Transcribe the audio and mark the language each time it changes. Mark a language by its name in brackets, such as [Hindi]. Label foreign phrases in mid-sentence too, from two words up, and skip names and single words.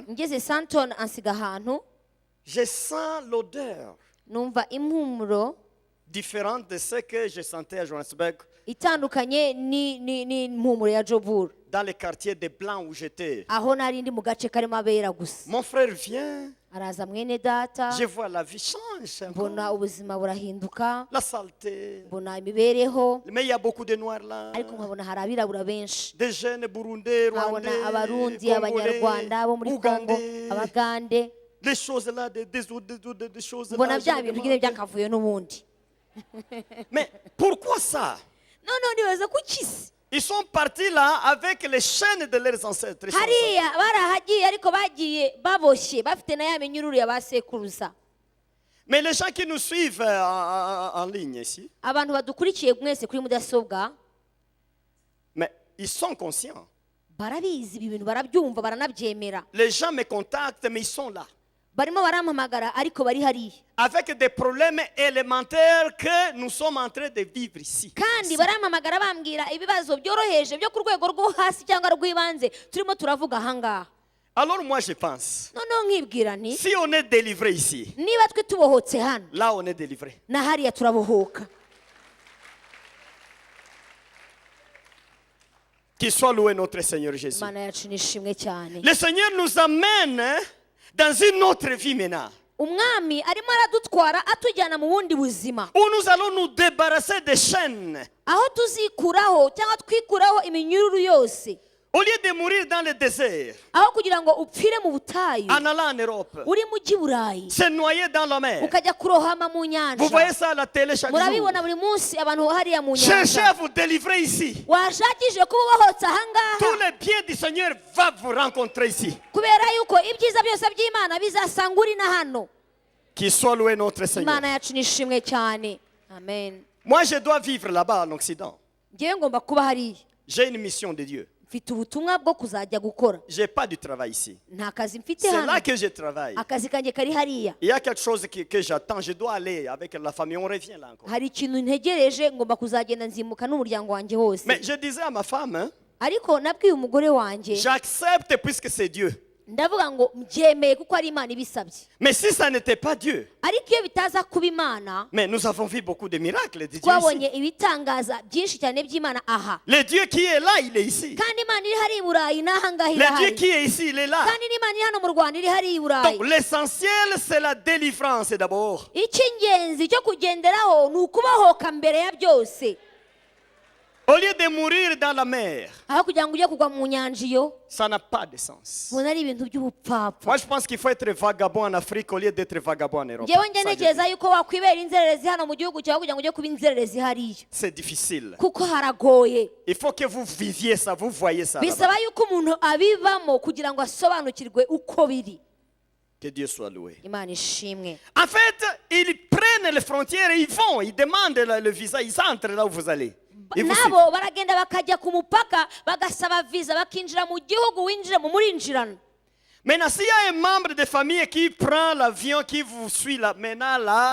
[Kinyarwanda] ngeze santon ansiga ahantu [French] Je sens l'odeur [Kinyarwanda] numva impumuro [French] différente de ce que je sentais à Johannesburg, [Kinyarwanda] itandukanye n'impumuro ya jobur [French] dans les quartiers des Blancs où j'étais. [Kinyarwanda] aho nari ndi mu gace karimo abera gusa [French] Mon frère vient, [Kinyarwanda] araza mwene data [French] je vois la vie change, encore. [Kinyarwanda] mbona ubuzima burahinduka [French] La saleté. [Kinyarwanda] mbona imibereho [French] Mais il y a beaucoup de Noirs là. [Kinyarwanda] ariko nkabona hari abirabura benshi [French] Des jeunes Burundais, [Kinyarwanda] nkabona [French] Rwandais, [Kinyarwanda] abarundi [French] Congolais, [Kinyarwanda] abanyarwanda bo muri kongo [French] Ougandais. [Kinyarwanda] abagande [French] Des choses là, des choses [Kinyarwanda] mbona [French] là. [Kinyarwanda] bya [French] je me [Kinyarwanda] bintu nyine [French] demande. [Kinyarwanda] byakavuye n'ubundi [French] Mais pourquoi ça? [Kinyarwanda] noneho nibaza kuki se [French] Ils sont partis là avec les chaînes de leurs ancêtres. Ils sont ensemble. [Kinyarwanda] hariya barahagiye ariko bagiye baboshye bafite na ya minyururu ya ba sekuruza [French] Mais les gens qui nous suivent en ligne ici, [Kinyarwanda] abantu badukurikiye mwese kuri mudasobwa [French] mais ils sont conscients. [Kinyarwanda] barabizi ibi bintu barabyumva baranabyemera [French] Les gens me contactent, mais ils sont là. [Kinyarwanda] barimo barampamagara ariko bari hariya [French] Avec des problèmes élémentaires que nous sommes en train de vivre ici. [Kinyarwanda] kandi barampamagara bambwira ibibazo byoroheje byo ku rwego rwo hasi cyangwa rw'ibanze turimo turavuga ahangaha [French] Alors moi je pense, [Kinyarwanda] noneho nkibwira nti [French] si on est délivré ici, [Kinyarwanda] niba twe tubohotse hano [French] là on est délivré. [Kinyarwanda] na hariya turabohoka [French] Qu'il soit loué notre Seigneur Jésus. [Kinyarwanda] imana yacu nishimwe cyane [French] Le Seigneur nous amène dans une autre vie maintenant, [Kinyarwanda] umwami arimo aradutwara atujyana mu bundi buzima [French] où nous allons nous débarrasser des chaînes. [Kinyarwanda] aho tuzikuraho cyangwa twikuraho iminyururu yose [French] Au lieu de mourir dans le désert, [Kinyarwanda] aho kugira ngo upfire mu butayu [French] en allant en Europe, [Kinyarwanda] uri mu burayi [French] se noyer dans la mer. [Kinyarwanda] ukajya kurohama mu [French] Vous voyez [Kinyarwanda] nyanja [French] ça à la télé chaque jour. [Kinyarwanda] murabibona buri munsi abantu hariya mu [French] Cherchez [Kinyarwanda] nyanja [French] à vous délivrer ici. [Kinyarwanda] washakishije kuba ubohotse [French] Tous [Kinyarwanda] ahangaha [French] les biens du Seigneur vont vous rencontrer ici. [Kinyarwanda] kubera yuko ibyiza byose by'imana bizasanga uri na hano [French] Qu'il soit loué notre Seigneur. [Kinyarwanda] imana yacu nishimwe cyane amen [French] Moi, je dois vivre là-bas en Occident. [Kinyarwanda] ngewe ngomba kuba hariya [French] J'ai une mission de Dieu. [Kinyarwanda] mfite ubutumwa bwo kuzajya gukora [French] Je n'ai pas du travail ici. [Kinyarwanda] nta kazi mfite [French] C'est [Kinyarwanda] hano [French] là que je travaille. [Kinyarwanda] akazi kanjye kari hariya [French] Il y a quelque chose que j'attends. Je dois aller avec la famille. On revient là encore. [Kinyarwanda] hari ikintu ntegereje ngomba kuzagenda nzimuka n'umuryango wanjye wose [French] Mais je disais à ma femme, hein, [Kinyarwanda] ariko nabwiye umugore wanjye [French] j'accepte puisque c'est Dieu. [Kinyarwanda] ndavuga ngo mbyemeye kuko ari imana ibisabye [French] Mais si ça n'était pas Dieu, [Kinyarwanda] ariko iyo bitaza kuba imana [French] mais nous avons vu beaucoup de miracles de Dieu ici. [Kinyarwanda] twabonye ibitangaza byinshi cyane by'imana aha [French] Le Dieu qui est là, il est ici. [Kinyarwanda] kandi imana iri hariya i burayi n'ahangaha [French] Le Dieu [Kinyarwanda] irahari [French] qui est ici, il est là. [Kinyarwanda] kandi n'imana iri hano mu rwanda iri hariya i burayi [French] Donc l'essentiel, c'est la délivrance d'abord. [Kinyarwanda] icy'ingenzi cyo kugenderaho ni ukubohoka mbere ya byose [French] Au lieu de mourir dans la mer, [Kinyarwanda] aho kugira ngo ujye kugwa mu nyanja iyo [French] ça n'a pas de sens. [Kinyarwanda] ubona ari ibintu by'ubupfapfa. [French] Moi, je pense qu'il faut être vagabond en Afrique au lieu d'être vagabond en Europe. [Kinyarwanda] njyewe njye [French] Ça, je [Kinyarwanda] ntekereza [French] dis. [Kinyarwanda] yuko wakwibera inzererezi hano mu gihugu cyawe kugira ngo ujye kuba inzererezi hariya, [French] C'est difficile. [Kinyarwanda] kuko haragoye. [French] Il faut que vous viviez ça, vous voyez ça. là-bas. [Kinyarwanda] bisaba yuko umuntu abibamo kugira ngo asobanukirwe uko biri. [French] Que Dieu soit loué. [Kinyarwanda] Imana ishimwe. [French] En fait, ils prennent les frontières et ils vont, ils demandent le visa, ils entrent là où vous allez. Ils vous suivent. [Kinyarwanda] nabo baragenda bakajya ku mupaka bagasaba visa bakinjira mu gihugu winjiramo murinjirana. [French] Maintenant, s'il y a un membre de famille qui prend l'avion, qui vous suit là, maintenant là,